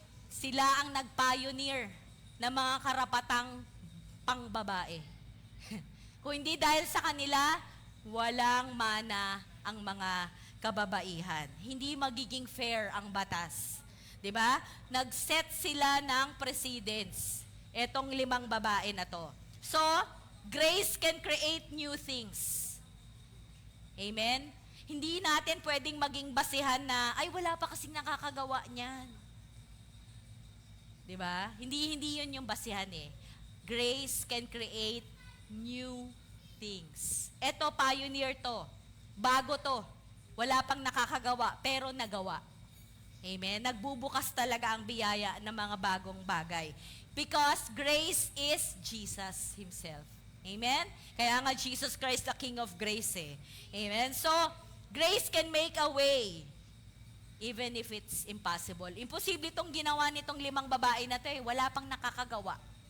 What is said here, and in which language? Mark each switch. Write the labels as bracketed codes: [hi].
[tl] Sila ang nag-pioneer ng mga karapatang pangbabae. Kung hindi dahil sa kanila, walang mana ang mga kababaihan. Hindi magiging fair ang batas. 'Di ba? Nag-set sila ng precedence. Etong 5 babae na to. [en] So, grace can create new things. [tl] Amen? Hindi natin pwedeng maging basihan na, ay wala pa kasing nakakagawa niyan. 'Di ba? Hindi 'yun yung basihan [en] Grace can create new things. [tl] Ito, pioneer to. Bago to. Wala pang nakakagawa, pero nagawa. Amen? Nagbubukas talaga ang biyaya ng mga bagong bagay. [en] Because grace is Jesus Himself. Amen? [tl] Kaya nga [en] Jesus Christ, the King of Grace Amen? So, grace can make a way, even if it's impossible. [tl] Imposible itong ginawa nitong 5 babae na to Wala pang nakakagawa.